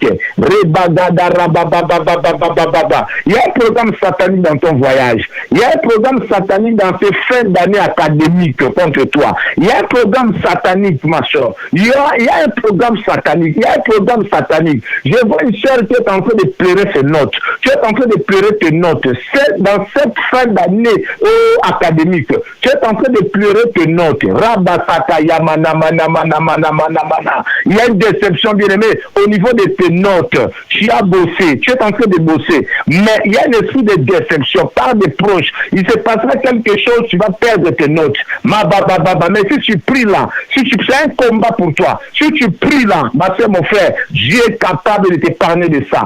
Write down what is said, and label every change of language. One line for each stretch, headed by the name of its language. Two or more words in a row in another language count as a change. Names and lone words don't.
French: Il y a un programme satanique dans ton voyage, il y a un programme satanique dans ces fins d'année académiques contre toi, il y a un programme satanique, ma soeur, il y a un programme satanique, il y a un programme satanique. Je vois une soeur qui est en train de pleurer ses notes, tu es en train de pleurer tes notes. Dans cette fin d'année académique, tu es en train de pleurer tes notes. Rabasaka yamana mana mana mana mana mana. Il y a une déception, bien-aimé, au niveau de tes notes. Tu as bossé, tu es en train de bosser, mais il y a un esprit de déception par des proches. Il se passera quelque chose, tu vas perdre tes notes. Mais si tu pries là, c'est un combat pour toi. Si tu pries là, ma soeur, mon frère, Dieu est capable de t'épargner de ça.